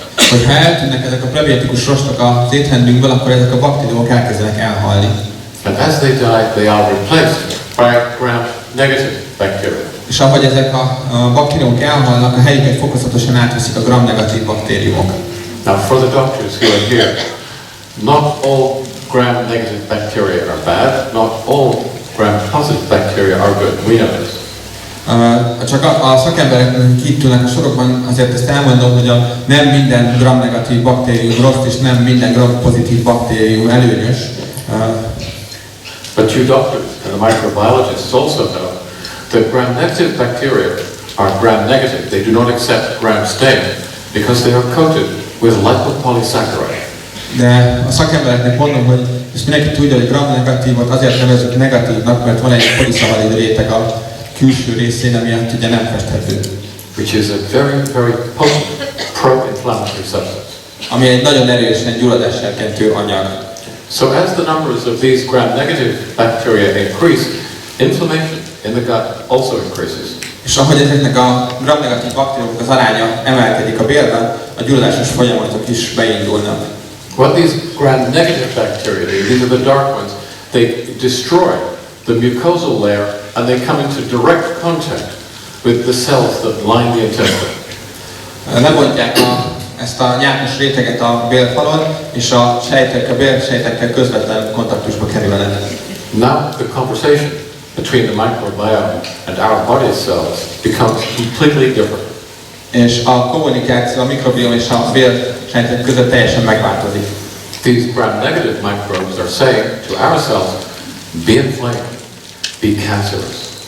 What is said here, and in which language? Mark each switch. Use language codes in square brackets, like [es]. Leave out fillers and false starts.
[hu] Hogyha eltűnnek ezek a prebiotikus rostok az étrendünkből, akkor ezek a baktériumok elkezdenek elhalni. [en] And as they die, they are replaced by gram-negative bacteria. [hu] És ahogy ezek a baktériumok elhalnak, a helyüket fokozatosan átveszik a gram-negatív baktériumok. [en] Now for the doctors who are here, not all gram-negative bacteria are bad, not all gram-positive bacteria are good. We know this. [hu] Csak a szakemberek, akik itt ülnek a sorokban, azért ezt elmondom, hogy nem minden gram-negatív baktérium rossz, és nem minden gram-pozitív baktérium előnyös. [en] But you doctors and the microbiologists also know that gram-negative bacteria are gram-negative. They do not accept gram-stain because they are coated with lipopolysaccharide. [hu] De a szakembereknek mondom, hogy ezt mindenki tudja, hogy gram-negatívot azért nevezzük negatívnak, mert van egy poliszamarid réteg a külső részén, ami ugye nem festhető. [en] Which is a very, very potent pro-inflammatory substance. [hu] Ami egy nagyon erősen gyulladásserkentő anyag. [en] So as the numbers of these gram-negative bacteria increase, inflammation in the gut also increases. [hu] És ahogy ezeknek a gram-negatív baktériumok az aránya emelkedik a bélben, a gyulladásos folyamatok is beindulnak. [en] What these gram-negative bacteria do, these are the dark ones, they destroy the mucosal layer and they come into direct contact with the cells that line the intestine. [hu] Lebontják ezt a nyákos réteget a bélfalon, és a bélsejtekkel közvetlen kontaktusba kerülnek. [en] Now the conversation between the microbiome and our body cells becomes completely different. [hu] És a kommunikáció a mikrobiom és a bélsejtek között teljesen megváltozik. [en] These gram-negative microbes are saying to our cells, be inflamed, be cancerous.